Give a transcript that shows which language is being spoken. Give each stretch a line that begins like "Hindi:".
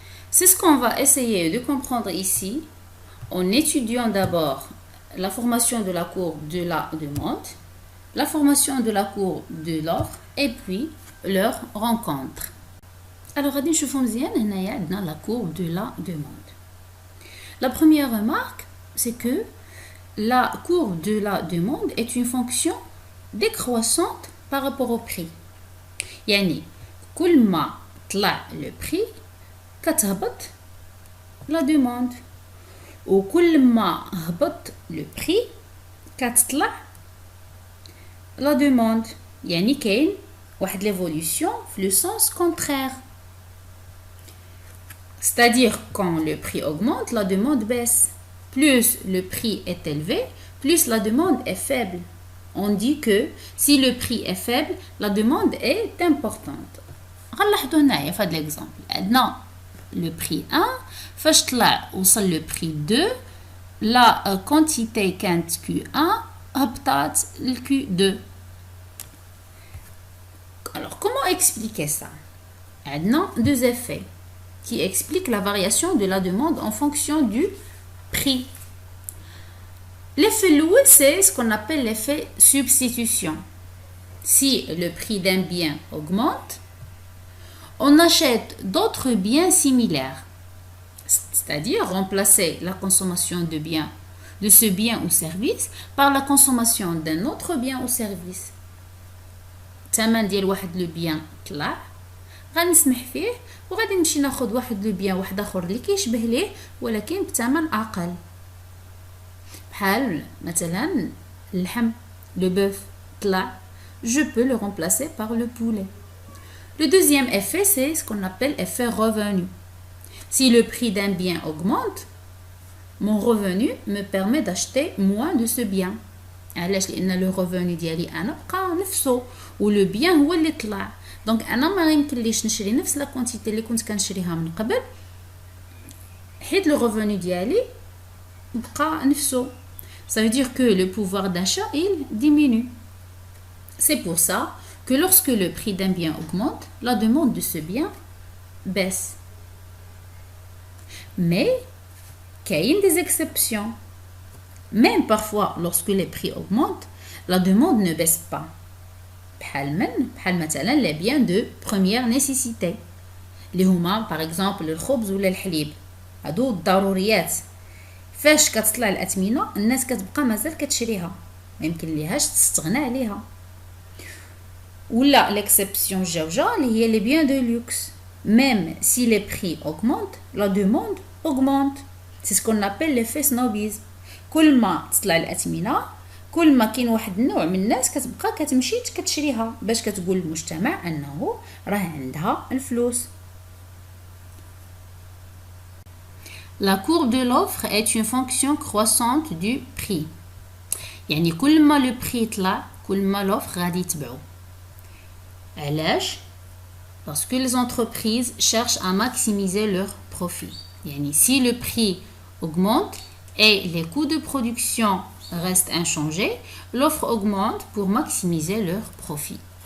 French: C'est ce qu'on va essayer de comprendre ici en étudiant d'abord la formation de la courbe de la demande, la formation de la courbe de l'offre et puis leur rencontre. Alors, غادي نشوفوا مزيان هنايا عندنا la courbe de la demande. La première remarque, c'est que la courbe de la demande est une fonction décroissante par rapport au prix.
Arabic: يعني كل ما طلع le prix كتهبط la demande وكل ما هبط le prix كتطلع la demande يعني كاين واحد l'évolution في le sens contraire.
French: C'est-à-dire quand le prix augmente, la demande baisse. Plus le prix est élevé, plus la demande est faible. On dit que si le prix est faible, la demande est importante.
Arabic: غنلاحظوا هنايا في هذا l'exemple عندنا le prix 1 فاش طلع وصل le prix 2 la quantité كانت Q1 هبطات ل Q2.
French: Alors comment expliquer ça? عندنا deux effets qui expliquent la variation de la demande en fonction du prix. L'effet l'oul, c'est ce qu'on appelle l'effet substitution. Si le prix d'un bien augmente, on achète d'autres biens similaires, c'est-à-dire remplacer la consommation de ce bien ou service par la consommation d'un autre bien ou service.
Arabic: الثمن ديال واحد لو بيان طلع غنسمح فيه وغادي نمشي ناخذ واحد لو بيان واحد اخر اللي كيشبه ليه ولكن بثمن اقل.
French: بحال مثلا اللحم le bœuf طلع je peux le remplacer par le poulet. Le deuxième effet, c'est ce qu'on appelle effet revenu. Si le prix d'un bien augmente, mon revenu me permet d'acheter moins de ce bien.
Arabic: علاش لان le revenu ديالي انا بقى نفسه و le bien هو اللي طلع. دونك انا ما يمكنليش نشري نفس لا كونتيتي اللي كنت كنشريها من قبل حيت le revenu ديالي بقى نفسه.
French: Ça veut dire que le pouvoir d'achat il diminue. C'est pour ça que lorsque le prix d'un bien augmente, la demande de ce bien baisse. Mais, il y a des exceptions. Même parfois, lorsque les prix augmentent, la demande ne baisse pas. Les biens de première nécessité. Les humains, par exemple, le khobz ou le halib.
Arabic: هادو الضروريات. فاش كتطلع الأثمنة الناس كتبقى مازال كتشريها. ما يمكن ليهاش تستغنى عليها.
French: Ou l'exception جوجة اللي هي les biens de luxe. Même si les prix augmentent, la demande augmente. C'est ce qu'on appelle l'effet snobisme. كل ما تطلع الأثمنة
Arabic: كل ما كاين واحد النوع من الناس كتبقى كتمشي كتشريها باش كتقول للمجتمع انه راه عندها الفلوس.
French: La courbe de l'offre est une fonction croissante du prix.
Arabic: يعني كل ما le prix يطلع كل ما l'offre غادي يتبعو.
French: علاش؟ Parce que les entreprises cherchent à maximiser leur profit. يعني si le prix augmente et les coûts de production restent inchangés, l'offre augmente pour maximiser leur profit.